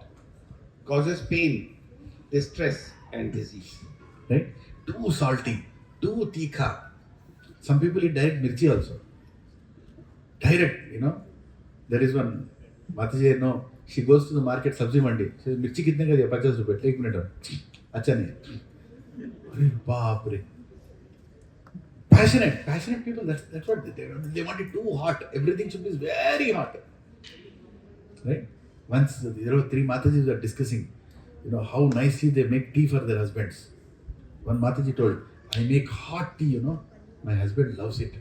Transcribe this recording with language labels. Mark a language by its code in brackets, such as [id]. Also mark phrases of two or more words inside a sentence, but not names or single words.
[en] Causes pain, distress and disease. Right? Too salty, too tikha. Some people eat direct mirchi also. Direct, There is one, Mataji, she goes to the market, [hi] सब्ज़ी मंडी. [en] She says, [hi] मिर्ची कितने का दिया? [en] 50 rupees. Take minute. [hi] अच्छा नहीं. अरे बाप रे. [en] Passionate people, that's what they want it too hot. Everything should be very hot. Right? Once there were 3 Matajis were discussing, how nicely they make tea for their husbands. One Mataji told, I make hot tea, my husband loves it.